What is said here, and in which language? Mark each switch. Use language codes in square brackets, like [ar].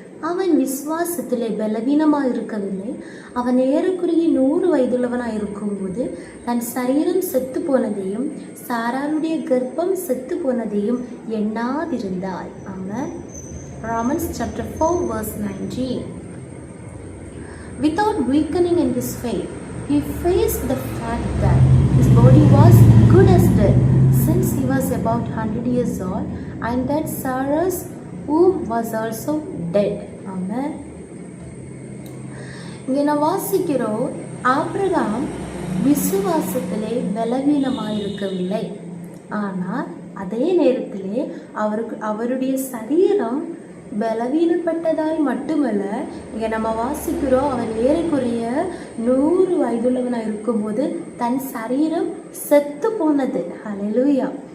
[ta] அவன் விசுவாசத்திலே பலவீனமாக இருக்கவில்லை. அவன் ஏறக்குறைய 100 வயதுள்ளவனாக இருக்கும்போது தன் சரீரம் செத்து போனதையும் சாராளுடைய கர்ப்பம் செத்து போனதையும் எண்ணாதிருந்தாள். [en] ஆமென். Romans chapter 4 verse 19. Without weakening in his faith, he faced the fact that his body was good as dead, since he was about 100 years old, and that Sarah's womb was also dead. Amen. [ta] இங்கே நான் வாசிக்கிறோம், Abraham விசுவாசத்திலே பலவீனமாயிருக்கவில்லை. ஆனால் அதே நேரத்திலே அவருடைய சரீரம் பலவீனப்பட்டதாய் மட்டுமல்ல, இங்கே நம்ம வாசிக்கிறோம், அவன் ஏறக்குறைய 100 வயதுள்ளவனாக இருக்கும்போது தன் சரீரம் செத்து போனது. ஹல்லேலூயா.